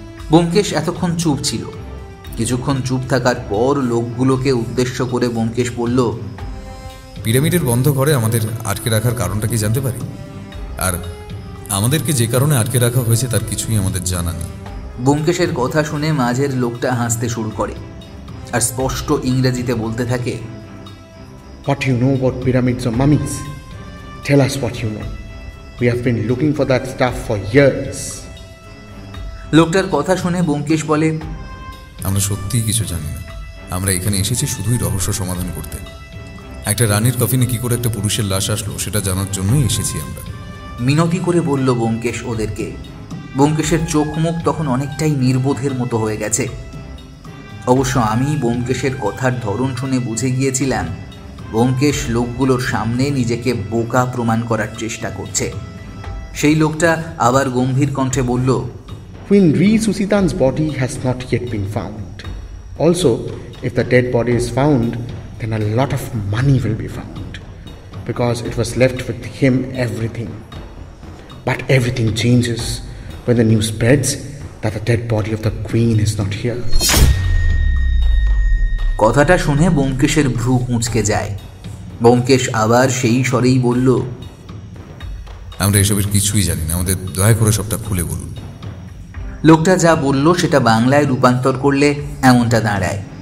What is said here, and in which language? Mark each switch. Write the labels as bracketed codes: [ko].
[bn] ব্যোমকেশ এতক্ষণ চুপ ছিল। কিছুক্ষণ চুপ থাকার পর লোকগুলোকে উদ্দেশ্য করে ব্যোমকেশ বলল, পিরামিডের বন্ধ ঘরে আমাদের আটকে রাখার কারণটা কি জানতে পারি? আর আমাদেরকে যে কারণে আটকে রাখা হয়েছে তার কিছুই আমাদের জানা নেই। ব্যোমকেশের কথা শুনে মাঝের লোকটা হাসতে শুরু করে আর স্পষ্ট ইংরেজিতে বলতে থাকে, [en] What you know about pyramids or mummies? Tell us what you know. We have been looking for that stuff for years. [bn] লোকটার কথা শুনে ব্যোমকেশ বলে, আমরা সত্যিই কিছু জানি না। আমরা এখানে এসেছি শুধুই রহস্য সমাধান করতে। একটা রানীর কফিনে কি করে একটা পুরুষের লাশ আসলো সেটা জানার জন্যই এসেছি আমরা। মিনতি করে বলল ব্যোমকেশ ওদেরকে। ব্যোমকেশের চোখ মুখ তখন অনেকটাই নির্বোধের মতো হয়ে গেছে। অবশ্য আমি ব্যোমকেশের কথার ধরন শুনে বুঝে গিয়েছিলাম ব্যোমকেশ লোকগুলোর সামনে নিজেকে বোকা প্রমাণ করার চেষ্টা করছে। সেই লোকটা আবার গম্ভীর কণ্ঠে বলল, [en] Queen Risusitan's body has not yet been found. Also, if the dead body is found, then a lot of money will be found, because it was left with him everything. But everything changes when the news spreads that the dead body of the queen is not here. [bn] কথাটা শুনে ব্যোমকেশের ভ্রু কুঁচকে যায়। ব্যোমকেশ আবার সেই স্বরেই বলল, আমরা এসবের কিছুই জানি না, আমাদের দয়া করে সবটা খুলে বলুন। লোকটা যা বলল সেটা বাংলায় রূপান্তর করলে এমনটা দাঁড়ায়।